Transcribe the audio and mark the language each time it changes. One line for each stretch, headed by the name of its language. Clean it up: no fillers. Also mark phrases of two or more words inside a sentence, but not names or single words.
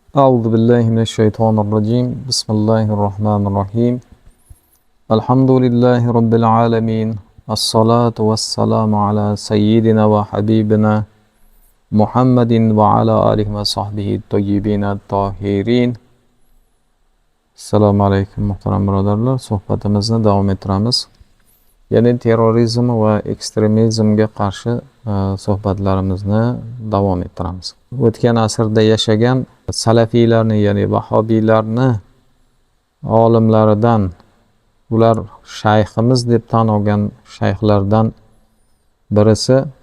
Arabic: أعوذ بالله من الشيطان الرجيم بسم الله الرحمن الرحيم الحمد لله رب العالمين الصلاة والسلام على سيدنا وحبيبنا محمد وعلى آله وصحبه الطيبين الطاهرين. السلام عليكم
Uzbek: muhtaram birodarlar. Suhbatimizni davom ettiramiz. Ya'ni terrorizm va ekstremizmga qarshi suhbatlarimizni davom ettiramiz. O'tgan asrda yashagan salafiylarni, ya'ni vahobiylarni olimlaridan, ular shayximiz deb tan olgan shayxlardan birisi